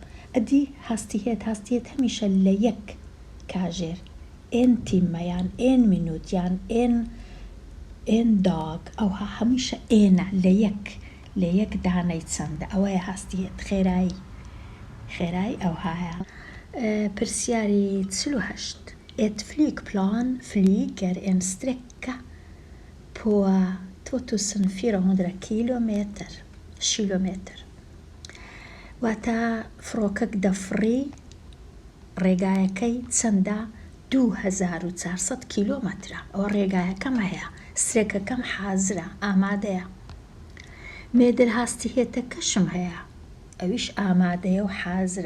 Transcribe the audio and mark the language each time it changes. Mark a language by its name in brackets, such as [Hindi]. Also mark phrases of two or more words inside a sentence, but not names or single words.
[Central Kurdish] ئەدی هاستیهێت هەمیشە لە یەک کاژێر [Swedish] en timme [Central Kurdish] یان [Swedish] en minut [Central Kurdish] یان [Swedish] en dag [Central Kurdish] ئەوها هەمیشە ئێنە لە یەک دانەی چەندە. ئەوەیە هاستیهێت خێرایی ئەوهایە. [Swedish] پرسیاری 48 Ett flygplan flyger en sträcka på 2400 kilometer. [Central Kurdish] واتە فڕۆکەک دەفڕی ڕێگایەکەی چەندە 2400 کیلۆمەترە. ئەوە ڕێگایەکەم هەیە سترێکەکەم حازرە ئامادەیە. مێدل هاستیهێتەکەشم هەیە ئەویش ئامادەیە و حازرە.